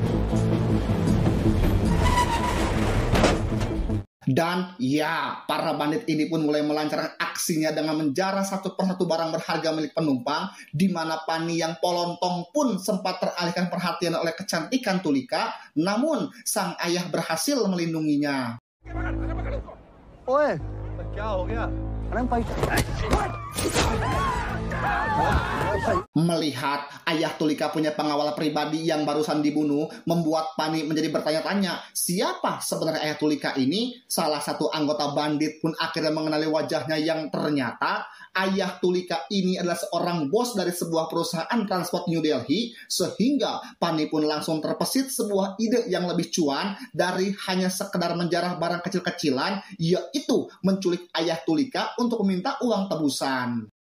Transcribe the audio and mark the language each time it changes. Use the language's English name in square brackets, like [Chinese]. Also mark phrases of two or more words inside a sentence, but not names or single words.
[Indonesian] Dan ya, para bandit ini pun mulai melancarkan aksinya dengan menjarah satu persatu barang berharga milik penumpang, di mana Pani yang polontong pun sempat teralihkan perhatian oleh kecantikan Tulika, namun sang ayah berhasil melindunginya. [Hindi] ओए, क्या हो गया? [Indonesian] Melihat ayah Tulika punya pengawal pribadi yang barusan dibunuh, membuat Pani menjadi bertanya-tanya, siapa sebenarnya ayah Tulika ini? Salah satu anggota bandit pun akhirnya mengenali wajahnya, yang ternyata ayah Tulika ini adalah seorang bos dari sebuah perusahaan transport New Delhi, sehingga Pani pun langsung terpesit sebuah ide yang lebih cuan dari hanya sekedar menjarah barang kecil-kecilan, yaitu menculik ayah Tulika untuk meminta uang tebusan.